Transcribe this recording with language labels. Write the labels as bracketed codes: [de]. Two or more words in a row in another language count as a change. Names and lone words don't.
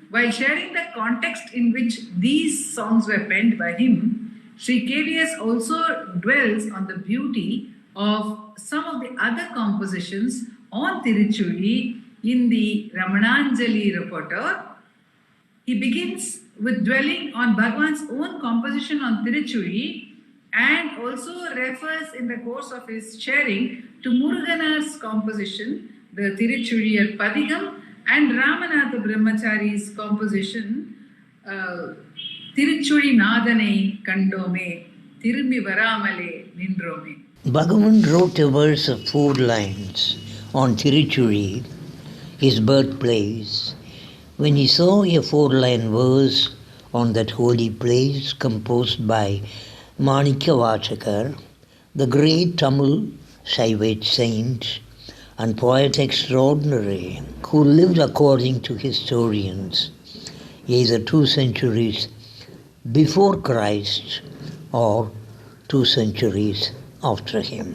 [en] While sharing the context in which these songs were penned by him, Sri KVS also dwells on the beauty of some of the other compositions on Tiruchuri in the Ramananjali repertoire. He begins with dwelling on Bhagavan's own composition on Tiruchuri and also refers in the course of his sharing to Muruganar's composition, the Tiruchuriyar Padigam, and Ramanatha Brahmachari's composition, Tiruchuri Nadane Kandome, Tirumbi Varamale Nindrome. Bhagavan wrote a verse of 4 lines on Tiruchuri, his birthplace, when he saw a 4-line verse on that holy place composed by Manikyavachakar, the great Tamil Shaivite saint and poet extraordinary, who lived according to historians, either 2 centuries before Christ or 2 centuries after him.